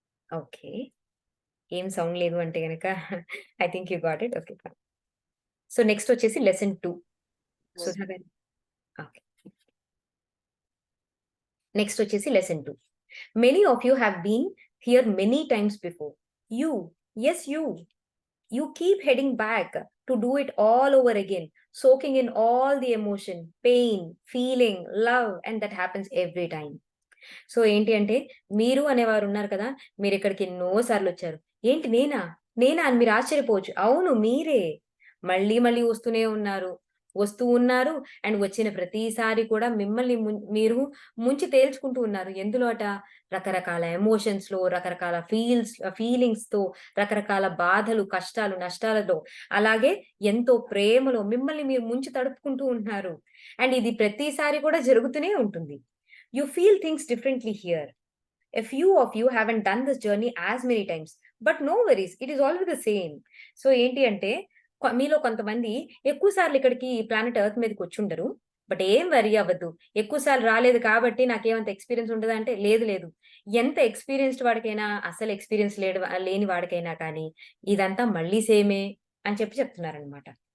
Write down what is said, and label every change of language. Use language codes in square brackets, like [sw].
[en] Okay. [te] ఏం sound లేదు అంటే గనక [en] I think you got it. Okay. Fine. [te] So, next వచ్చేసి లెసన్ 2. సుధా గారు. ఓకే. నెక్స్ట్ వచ్చేసి lesson 2. [en] Many of you have been here many times before. You, yes you. You keep heading back to do it all over again, soaking in all the emotion, pain, feeling, love, and that happens every time. [te] So, ఏంటి అంటే మీరు అనేవారున్నారు కదా! మీరిక్కడికి ఎన్నో సార్లొచ్చారు. ఏంటి నేనా? నేనా అని మీరు ఆశ్చర్యపోవచ్చు. అవును మీరే. మళ్ళీ మళ్ళీ వస్తూనే ఉన్నారు. వస్తూ ఉన్నారు అండ్ వచ్చిన ప్రతిసారి కూడా మిమ్మల్ని మీరు ముంచి తేల్చుకుంటూ ఉన్నారు. ఎందులో అట? రకరకాల ఎమోషన్స్‌లో, రకరకాల ఫీలింగ్స్‌తో, రకరకాల బాధలు, కష్టాలు, నష్టాలతో, అలాగే ఎంతో ప్రేమలో మిమ్మల్ని మీరు ముంచి తడుపుకుంటూ ఉంటున్నారు. అండ్ ఇది ప్రతిసారి కూడా జరుగుతూనే ఉంటుంది. [en] You feel things differently here. A few of you haven't done this journey as many times. But no worries. It is always the same. [te] So ఏంటి అంటే మీలో కొంతమంది ఎక్కువ సార్లు ఇక్కడికి ఈ ప్లానెట్ ఎర్త్ మీదకొచ్చుండరు. బట్ ఏం వరీ అవ్వద్దు. ఎక్కువ సార్లు రాలేదు కాబట్టి నాకేమంత ఎక్స్‌పీరియన్స్ ఉండదా అంటే లేదు లేదు. ఎంత ఎక్స్‌పీరియన్స్‌డ్ వాడికైనా, అస్సలు ఎక్స్‌పీరియన్స్ లేని వాడికైనా కానీ ఇదంతా మళ్ళీ సేమే అని చెప్తున్నారనమాట.